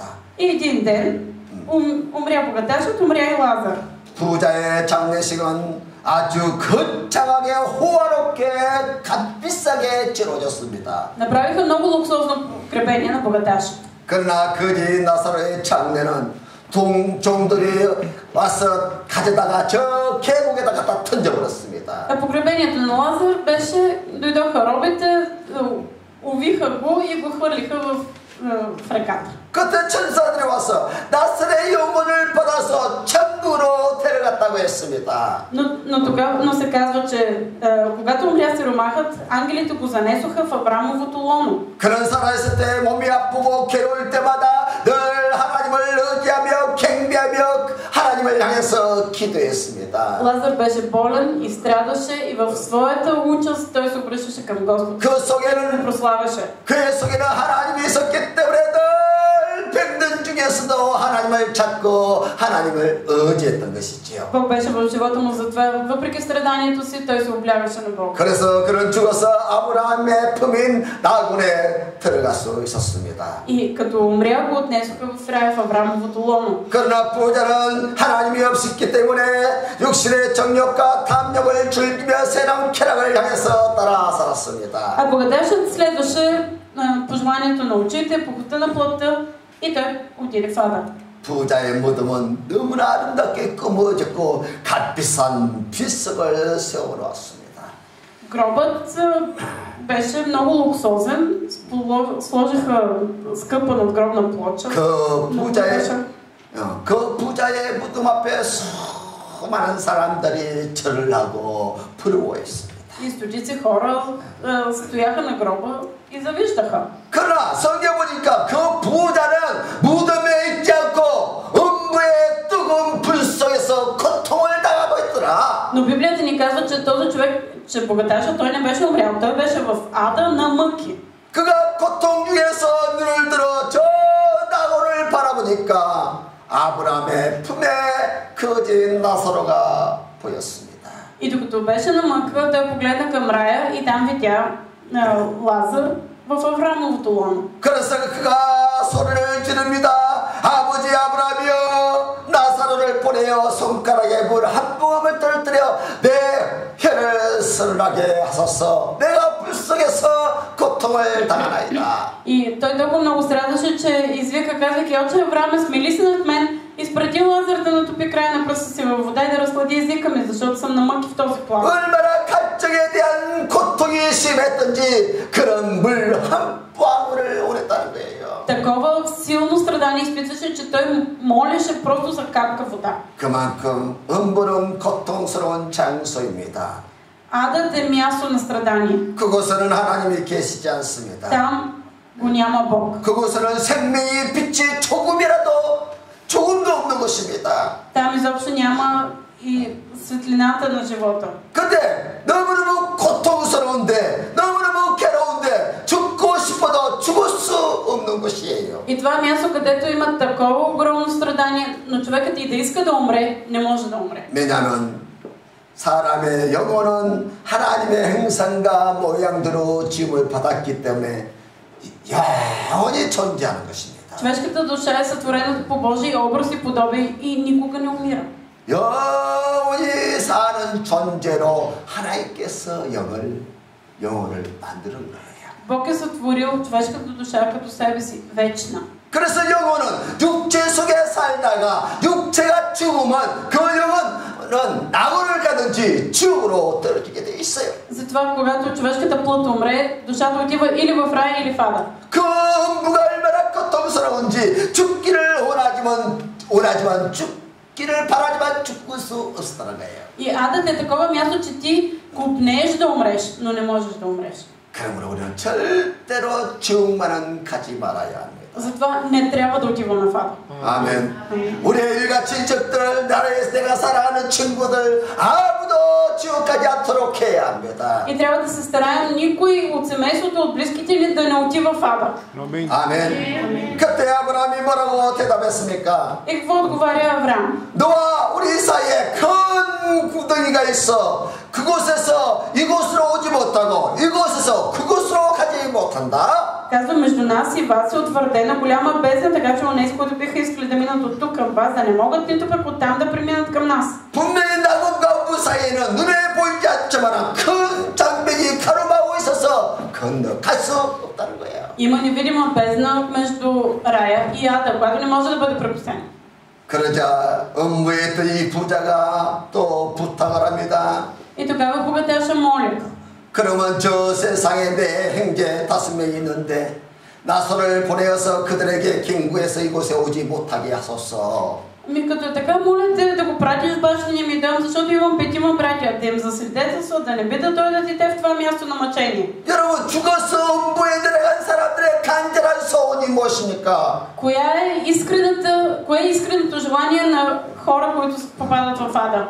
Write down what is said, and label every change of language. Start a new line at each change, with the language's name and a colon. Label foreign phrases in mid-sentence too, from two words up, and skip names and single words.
Bulgarian: И един ден умря богаташът, умря и Лазар.
Korean: 부자의 장례식은 아주 거창하게 호화롭게 값비싸게 치러졌습니다.
Bulgarian: Направиха много луксозно погребение на богаташа.
Korean: 그러나 그 집 나사로의 장례는 종들이 와서 가져다가 저 계곡에다 갖다 던져버렸습니다.
Bulgarian: А погребението на Лазар беше, дойдоха робите, увиха го и го хвърлиха в реката.
Korean: 그때 천사들이 와서 나사로의 영혼을 받아서 천국으로 데려갔다고 했습니다.
Bulgarian: Но се казва, че когато умря сиромахът, ангелите го занесоха в Аврамовото лоно.
Korean: 그런 살아있을 때 몸이 아프고 괴로울 때마다 늘 하나님을 의지하며 경배하며 하나님을 향해서 기도했습니다.
Bulgarian: Лазар беше болен и страдаше и в своята участ той се обръщаше към Господ.
Korean: 그 속에는
Bulgarian: прославяше.
Korean: 그의 속에는 하나님이 있었기 때문에 늘 병든 중에서도 하나님을 찾고 하나님을 의지했던 것이지요.
Bulgarian: Бог беше в живота му, затова въпреки страданието си той се облягаше на Бог.
Korean: 그래서 그는 죽어서 아브라함의 품인 나군에 들어갈 수 있었습니다.
Bulgarian: И като умря го отнесоха в рая в Аврамовото лоно.
Korean: 그러나 부자는 하나님이 없었기 때문에 육신의 정욕과 탐욕을 즐기며 세상 쾌락을 향해서 따라 살았습니다.
Bulgarian: А богаташът следваше пожеланието на очите, похота на плътта и той отиде в ада.
Korean: 부자의 무덤은 너무나 아름답게 꾸며졌고 값비싼 빗석을 세워놓았습니다.
Bulgarian: Гробът беше много луксозен, сложиха скъпа надгробна плоча.
Korean: 그 부자의 무덤 앞에 수많은 사람들이 절을 하고 부러워했습니다.
Bulgarian: И стотици хора стояха на гроба и завиждаха.
Korean: 그러나 성경 보니까 그 부자는 무덤에 있지 않고 음부의 뜨거운 불 속에서 고통을 당하고 있더라.
Bulgarian: Но Библията ни казва, че този човек, че богаташът, той не беше умрял, той беше в ада на мъки.
Korean: 그가 고통 중에서 눈을 들어 저 나무를 바라보니까 아브라함의 품에 거진 나사로가 보였습니다.
Bulgarian: И докато беше на мъка, той погледна към рая и там видя Лазар в Аврамовото лоно.
Korean: 그래서 그가 소리를 지릅니다. 아버지 아브라함이여 나사로를 보내어 손가락에 물 한 모금을 떨어뜨려 내 혀를 서늘하게 하소서. 내가 불 속에서 고통을 당하나이다.
Bulgarian: И той толкова много страдаше, че извика, казвайки: Отче Аврааме, смили се над мен, изпрати Лазар да натопи края на пръста си във вода и да разхлади езика ми, защото съм на мъки в този план.
Korean: 얼마나 갈증에 대한 고통이 심했던지 그런 물 한 방울을 원했다는 거예요.
Bulgarian: такова силно страдание изпитваше, че той молеше просто за капка вода.
Korean: 그만큼 음부는 고통스러운 장소입니다.
Bulgarian: Адът е място на страдание.
Korean: 그곳에는 하나님이 계시지 않습니다.
Bulgarian: Там го няма Бог.
Korean: 그곳에는 생명의 빛이 조금도 없는 것입니다.
Bulgarian: Там изобщо няма и светлината на живота.
Korean: 근데 너무너무 고통스러운데, 너무너무 괴로운데, 죽고 싶어도 죽을 수 없는 곳이에요.
Bulgarian: И това е място, където има такова огромно страдание, но човекът и да иска да умре, не може да умре.
Korean: 왜냐하면 사람의 영혼은 하나님의 형상과 모양대로 지음을 받았기 때문에 영원히 존재하는 것입니다.
Bulgarian: Човешката душа е сътворена по Божий образ и подобие и никога не умира.
Korean: 영원히 사는 존재로 하나님께서 영혼을 만드는 거예요.
Bulgarian: Бог е сътворил човешката душа като себе си вечна.
Korean: 그래서 영혼은 육체 속에 살다가 육체가 죽으면 그 영혼은 낙원을 가든지 지옥으로 떨어지게 돼 있어요.
Bulgarian: Затова, когато човешката плът умре, душата отива или в рая, или в ада.
Korean: 그 음부가 얼마나 고통스러운지 죽기를 원하지만 죽기를 바라지만 죽을 수 없었다는 거예요.
Bulgarian: И адът е такова място, че ти купнеш да умреш, но не можеш да умреш.
Korean: 그러므로 우리는 절대로 지옥만은 가지 말아야 합니다.
Bulgarian: Затова не трябва да отиваме в ада.
Korean: 아멘. 우리의 일가 친척들, 나라에서 내가 사랑하는 친구들 아무도 지옥 가지 않도록 해야 합니다.
Bulgarian: И трябва да се стараем никой от семейството, от близките ни да не отива в ада.
Korean: 아멘. 그때 아브라함이 뭐라고 대답했습니까?
Bulgarian: И какво отговаря Авраам?
Korean: 너와 우리 사이에 큰 구덩이가 있어. 그곳에서 이곳으로 오지 못하고 이곳에서 그곳으로 가지 못한다.
Bulgarian: Казва, между нас и вас е утвърдена голяма бездна, така че онези, които биха искали да минат от тук към вас, да не могат нито пък оттам да преминат към нас.
Korean: 분명히 낙원과 음부 사이에는 눈에 보이지 않지만 큰 장벽이 가로막고 있어서 건너갈 수 없다는 거예요.
Bulgarian: Има невидима бездна между рая и ада, която не може да бъде прекусена.
Korean: 그러자 음부에 있던 이 부자가 또 부탁을 합니다.
Bulgarian: И тогава богатяша моли.
Korean: 그러면 저 세상에 내 형제 5명이 있는데 나소를 보내어서 그들에게 경구해서 이곳에 오지 못하게 하소서.
Bulgarian: Ми като така моля те да го пратиш в бащиния ми дом, защото имам 5 братя, да им засвидетелстват, да не би да дойдат и те в това място на мъчение.
Korean: 여러분 죽어서 음부에 들어간 사람들의 간절한 소원이 무엇입니까?
Bulgarian: Кое е искреното желание на хора, които попадат в ада?